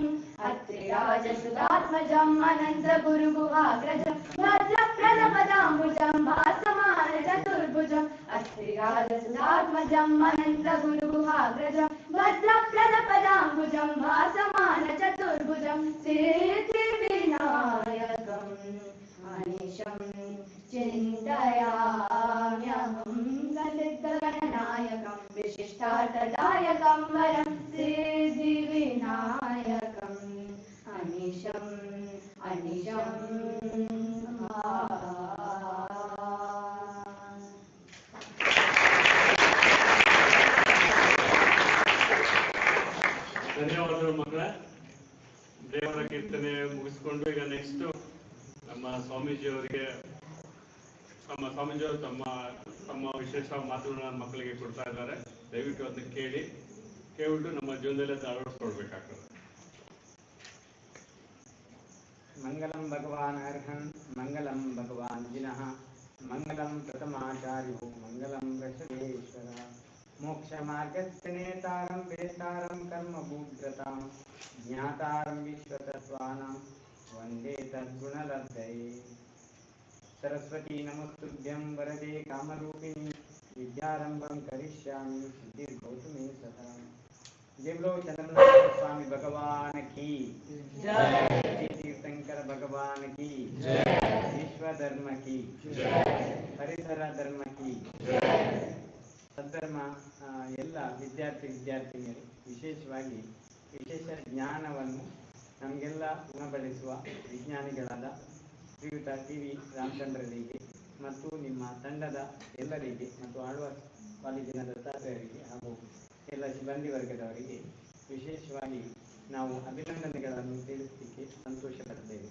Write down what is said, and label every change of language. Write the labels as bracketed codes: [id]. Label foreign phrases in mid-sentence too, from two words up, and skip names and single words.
[sa] अत्रिराजसुतात्मजम् अनन्तगुरुगुहाग्रजं भद्रप्रदपदाम्बुजं भासमानचतुर्भुजम् अत्रिराजसुतात्मजम् अनन्तगुरुगुहाग्रजं भद्रप्रदपदाम्बुजं भासमानचतुर्भुजं सिद्धिविनायकम् अनिशं चिन्तयाम्यहं प्रसिद्धगणनायकं विशिष्टार्थदायकं वरं सिद्धिविनायकम् अनिशम् [kn] ಧನ್ಯವಾದಗಳು ಮಕ್ಕಳೇ. ದೇವರ ಕೀರ್ತನೆ ಮುಗಿಸ್ಕೊಂಡು ಈಗ ನೆಕ್ಸ್ಟ್ ನಮ್ಮ ಸ್ವಾಮೀಜಿಯವರಿಗೆ ಸ್ವಾಮೀಜಿಯವರು ತಮ್ಮ ವಿಶೇಷ ಮಾತುಗಳನ್ನ ಮಕ್ಕಳಿಗೆ ಕೊಡ್ತಾ ಇದ್ದಾರೆ. ದಯವಿಟ್ಟು ಅದನ್ನ ಕೇಳ್ಬಿಟ್ಟು ನಮ್ಮ ಜೀವನದಲ್ಲಿ ಅಳವಡಿಸ್ಕೊಳ್ಬೇಕಾಗ್ತದೆ. [sa] मंगलम भगवान अर्हन् मंगलम भगवान जिनः मंगलम प्रथमाचार्यो मंगलम वृषभेश्वर मोक्ष मार्गस्य नेतारं वेतारं कर्मभूद्रतां ज्ञातारं विश्वतत्त्वानां वन्दे तद्गुणलब्धये सरस्वती नमस्तुभ्यं वरदे कामरूपिणी विद्यारंभं करिष्यामि सिद्धिर्भवतु मे सदा। [hi] जय बोलो चंद्रनाथ स्वामी भगवान की जय, तीर्थंकर भगवान की जय, विश्व धर्म की जय, [kn] ಪರಿಸರ ಧರ್ಮ की ಸದ್ಧರ್ಮ ಎಲ್ಲ ವಿದ್ಯಾರ್ಥಿನಿಯರು ವಿಶೇಷವಾಗಿ ವಿಶೇಷ ಜ್ಞಾನವನ್ನು ನಮಗೆಲ್ಲ ಉಣಬಡಿಸುವ ವಿಜ್ಞಾನಿಗಳಾದ ಶ್ರೀಯುತ ರಾಮಚಂದ್ರರಿಗೆ ಮತ್ತು ನಿಮ್ಮ ತಂಡದ ಎಲ್ಲರಿಗೆ ಮತ್ತು ಆಳ್ವಾಸ್ ಕಾಲೇಜಿನ ದತ್ತಾತ್ರೇಯರಿಗೆ ಹಾಗೂ ಎಲ್ಲ ಸಿಬ್ಬಂದಿ ವರ್ಗದವರಿಗೆ ವಿಶೇಷವಾಗಿ ನಾವು ಅಭಿನಂದನೆಗಳನ್ನು ತಿಳಿಸಲಿಕ್ಕೆ ಸಂತೋಷ ಪಡ್ತೇವೆ.